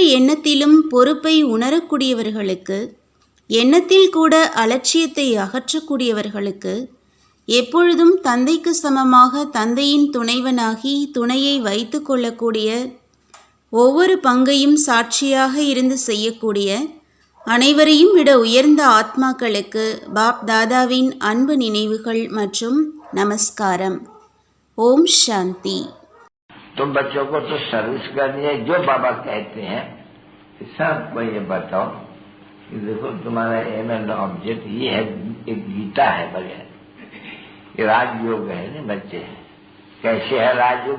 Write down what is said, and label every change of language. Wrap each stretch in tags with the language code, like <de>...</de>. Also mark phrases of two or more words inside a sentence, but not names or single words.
<ta>எண்ணத்திலும் பொறுப்பை உணரக்கூடியவர்களுக்கு, எண்ணத்தில் கூட அலட்சியத்தை அகற்றக்கூடியவர்களுக்கு, எப்பொழுதும் தந்தைக்கு சமமாக தந்தையின் துணைவனாகி துணையை வைத்து கொள்ளக்கூடிய, ஒவ்வொரு பங்கையும் சாட்சியாக இருந்து செய்யக்கூடிய, அனைவரையும் விட உயர்ந்த ஆத்மாக்களுக்கு பாப் தாதாவின் அன்பு நினைவுகள் மற்றும் நமஸ்காரம். ஓம் சாந்தி.</ta> <hi>तुम बच्चों को तो सर्विस करनी है, जो बाबा कहते हैं सब को ये बताओ कि देखो तुम्हारा</hi> <en>aim and object</en> <hi>ये है, एक गीता है बढ़िया, ये राजयोग है ना बच्चे। कैसे है राजयोग?</hi>